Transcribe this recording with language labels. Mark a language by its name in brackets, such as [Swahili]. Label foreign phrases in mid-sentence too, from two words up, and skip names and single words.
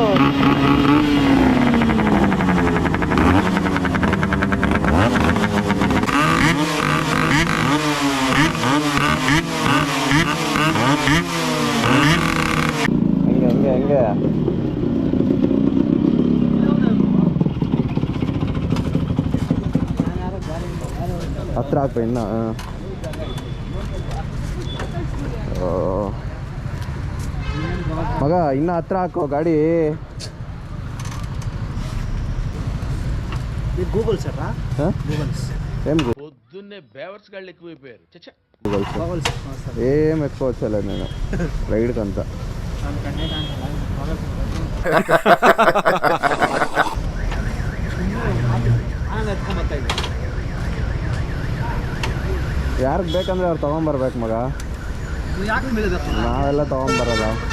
[Kannada] ಹಂಗೆ ಹತ್ರ ಹಾಕ್ಪ ಇನ್ನ. ಮಗ ಇನ್ನ ಹತ್ರ ಹಾಕೋ ಗಾಡಿ. ಗೂಗಲ್ ಸರ್, [Telugu] పొద్దున్నే బేవర్స్గాళ్ళు ఎక్కువైపోయారు. ఏం ఎక్కువ వచ్చలే నేను రైడ్కి అంతా. [Kannada] ಯಾರಿಗೆ ಬೇಕಂದ್ರೆ ಅವ್ರು ತೊಗೊಂಬರ್ಬೇಕು ಮಗ, ನಾವೆಲ್ಲ ತೊಗೊಂಬರಲ್ಲ.